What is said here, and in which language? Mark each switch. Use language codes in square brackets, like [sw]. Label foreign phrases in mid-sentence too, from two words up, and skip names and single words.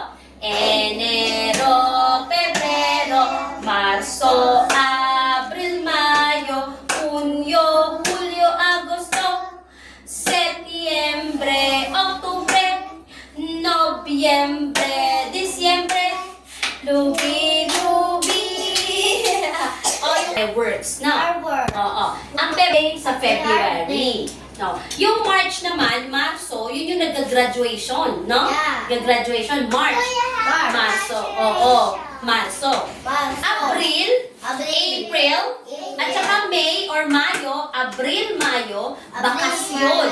[tl] Enero, Pebrero, Marso, Abril, Mayo, Hunyo, Hulyo, Agosto, Setyembre, Oktubre, Nobyembre, Disyembre, Lubi. Words, no? Oo. Ang February sa February. No. Yung March naman, Marso, yun yung nag-graduation, no? Yeah. Nag-graduation, March. Marso, oo. Marso. April, April, at saka May or Mayo, Abril, Mayo, bakasyon.